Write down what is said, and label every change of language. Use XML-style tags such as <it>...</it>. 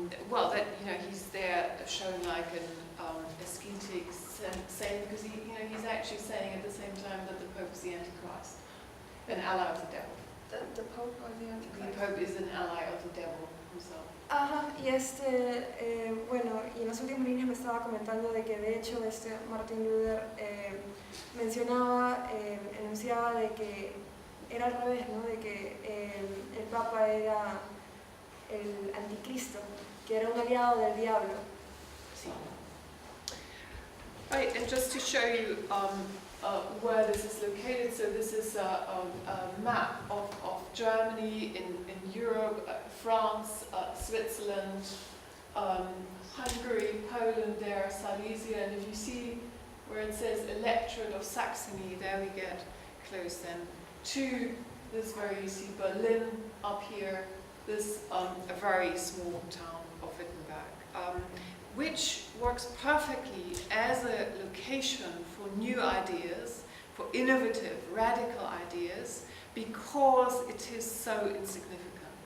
<en>Well, that he's there shown like an ascetic saint, because he's actually saying at the same time that the Pope is the Antichrist, an ally of the devil. The Pope or the Antichrist? The Pope is an ally of the devil himself.</en> <es>Ajá, y bueno, y en las últimas líneas me estaba comentando de que de hecho Martin Luther enunciaba de que era al revés, ¿no? De que el Papa era el anticristo, que era un aliado del diablo. Sí.</es> <en>Right, and just to show you where this is located, so this is a map of Germany in Europe, France, Switzerland, Hungary, Poland there, Silesia, and if you see where it says Electorate of Saxony, there we get close then to this you see Berlin up here, this a very small town of Wittenberg, which works perfectly as a location for new ideas, for innovative, radical ideas, because it is so insignificant.</en>